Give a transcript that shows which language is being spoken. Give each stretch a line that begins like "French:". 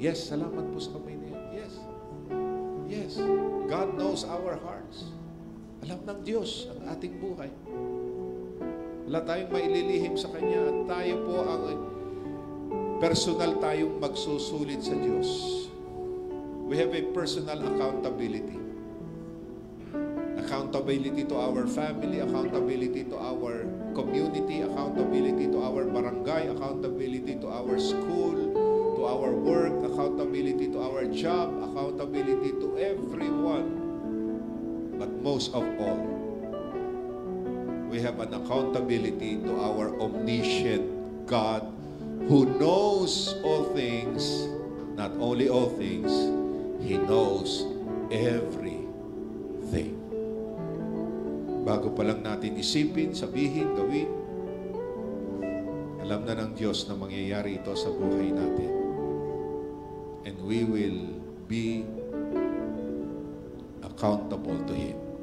Filipino: Yes, salamat po sa kamay na yan. Yes. Yes.
English: God knows our hearts.
Filipino: Alam ng Diyos ang ating buhay. Wala tayong maililihim sa Kanya at tayo po ang personal tayong magsusulit sa Diyos.
English: We have a personal accountability. Accountability to our family, accountability to our community, accountability to our barangay, accountability to our school, to our work, accountability to our job, accountability to everyone. But most of all, we have an accountability to our omniscient God who knows all things, not only all things, He knows everything.
Filipino: Bago pa lang natin isipin, sabihin, gawin, alam na ng Diyos na mangyayari ito sa buhay natin.
English: And we will be accountable to Him.